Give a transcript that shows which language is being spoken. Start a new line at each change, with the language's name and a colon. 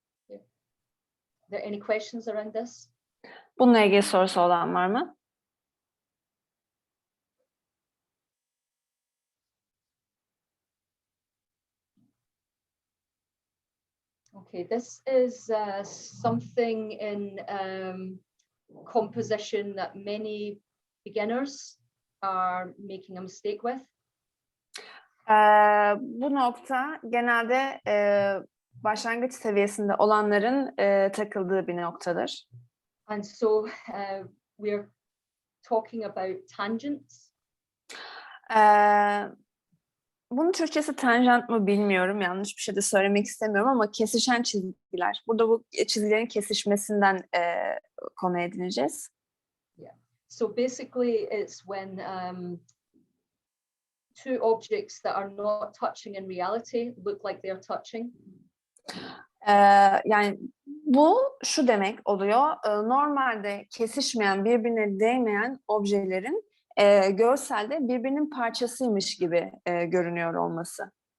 English: Are there any questions around this?
Turkish: Bununla ilgili sorusu olan var mı?
English: Okay, this is something in composition that many beginners are making a mistake with.
Turkish: Bu nokta genelde başlangıç seviyesinde olanların takıldığı bir noktadır.
English: And so we're talking about tangents.
Turkish: Bunun Türkçesi tanjant mı bilmiyorum. Yanlış bir şey de söylemek istemiyorum ama kesişen çizgiler. Burada bu çizgilerin kesişmesinden konu edineceğiz.
English: Yeah. So basically it's when two objects that are not touching in reality look like they're touching.
Turkish: Yani bu şu demek oluyor. Normalde kesişmeyen, birbirine değmeyen objelerin görselde birbirinin parçasıymış gibi görünüyor olması.